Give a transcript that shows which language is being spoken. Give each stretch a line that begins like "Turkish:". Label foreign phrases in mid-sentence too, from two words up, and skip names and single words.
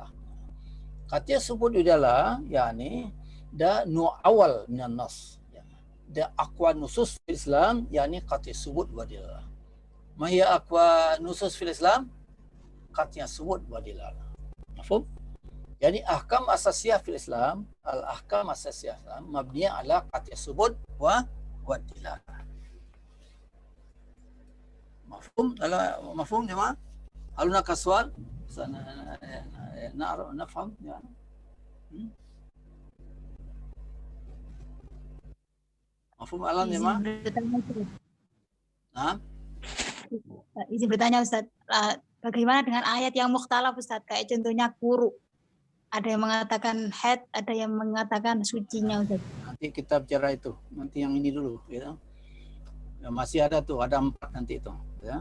Arabic: قد يثبت بدلالة يعني ده نوع أول من النص يعني. ده أقوى نصوص في الإسلام يعني قد يثبت بدلالة. ما هي أقوى نصوص في الإسلام؟ قد يثبت بدلالة. مفهوم؟ يعني أحكام أساسية في الإسلام، الأحكام أساسية إسلام مبنية على قد يثبت ودلالة. مفهوم؟ مفهوم جماعة؟ هل هناك سؤال؟ نفهم يعني. مفهوم الآن جماعة؟
Indonesian: Nah, izin bertanya Ustaz, bagaimana dengan ayat yang mukhtalaf Ustaz? Kayak contohnya kuru. Ada yang mengatakan haid, ada yang mengatakan sucinya Ustaz. Nanti kita bicara itu. Nanti yang ini dulu ya. Ya, masih ada tuh, ada 4 nanti itu ya.